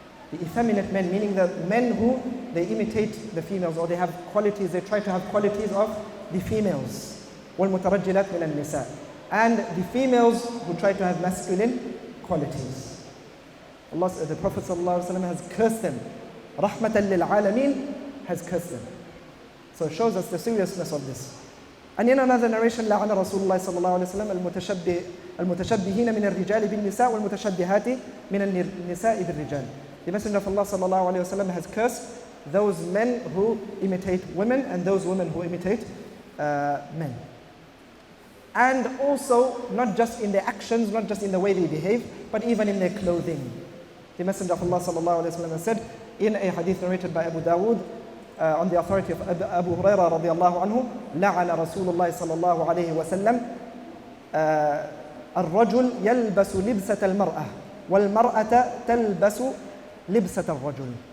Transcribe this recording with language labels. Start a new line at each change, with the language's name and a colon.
English: The effeminate men, meaning the men who they imitate the females, or they have qualities, they try to have qualities of the females.
Arabic: وَالْمُتَرَجِّلَاتِ مِنَ النِّسَاءِ.
English: And the females who try to have masculine qualities. The Prophet ﷺ has cursed them. Rahmatan lil alameen, has cursed them. So it shows us the seriousness of this. And in another narration,
Arabic: لعن رسول الله صلى الله عليه وسلم المتشبهين من الرجال بالنساء والمتشبهات من النساء بالرجال.
English: The Messenger of Allah صلى الله عليه وسلم has cursed those men who imitate women and those women who imitate men. And also, not just in their actions, not just in the way they behave, but even in their clothing. The Messenger of Allah sallallahu alaihi wasallam said in a hadith narrated by Abu Dawood on the authority of Abu Hurairah radiallahu anhu,
Arabic: لعن رسول الله صلى الله عليه وسلم الرجل يلبس لبسة المرأة والمرأة تلبس لبسة الرجل.